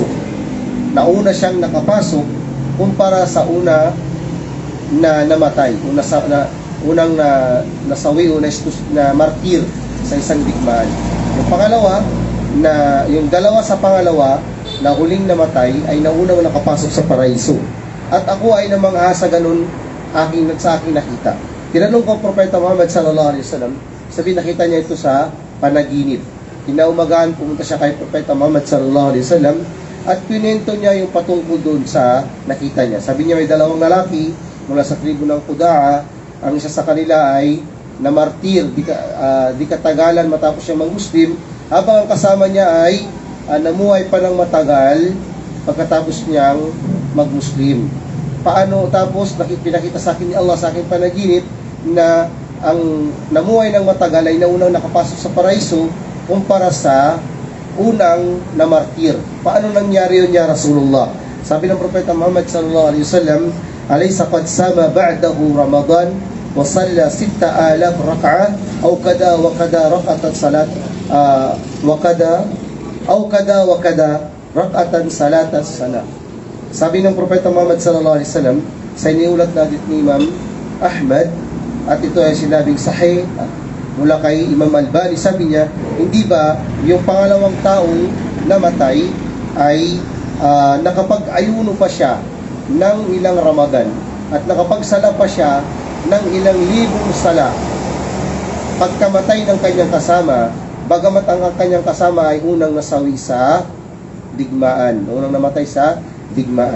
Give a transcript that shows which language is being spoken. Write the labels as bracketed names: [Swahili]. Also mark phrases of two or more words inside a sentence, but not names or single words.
[Filipino] Nauna siyang nakapasok kumpara sa una na namatay, unang nasawi o na martir sa isang digmaan. Yung pangalawa na yung dalawa sa pangalawa na huling namatay ay naunang nakapasok sa paraiso. At ako ay namangha sa ganun sa aking nakita. Tinanong ko ang Propeta Muhammad [Arabic] صلى الله عليه وسلم, [Filipino] sabi nakita niya ito sa panaginip. Kinaumagahan pumunta siya kay Propeta Muhammad [Arabic] صلى الله عليه وسلم [Filipino] at pinento niya yung patungkol doon sa nakita niya. Sabi niya may dalawang lalaki mula sa tribu ng Qudaa, ang isa sa kanila ay namartir di katagalan matapos siya mag-Muslim, habang ang kasama niya ay namuhay pa ng matagal pagkatapos niyang mag-Muslim. Paano? Tapos pinakita sa akin ni Allah sa aking panaginip na ang namuhay ng matagal ay naunang nakapasok sa paraiso kumpara sa unang namartir. Paano nangyari yun [Arabic] يا رسول الله? [Filipino] Sabi ng Propeta Muhammad [Arabic] صلى الله عليه وسلم أليس قد صام بعده رمضان وصلى 6000 ركعة أو كذا وكذا ركعة صلاة وكذا ركعة صلاة السنة. [Filipino] Sabi ng Propeta Muhammad [Arabic] صلى الله عليه وسلم [Filipino] sa iniulat na hadith ni Imam Ahmad, at ito ay sinabing sahih mula kay Imam Albani, sabi niya, hindi ba yung pangalawang taong namatay ay nakapag-ayuno pa siya ng ilang Ramadan at nakapagsala pa siya ng ilang libong sala pagkamatay ng kanyang kasama, bagamat ang kanyang kasama ay unang nasawi sa digmaan, unang namatay sa digmaan.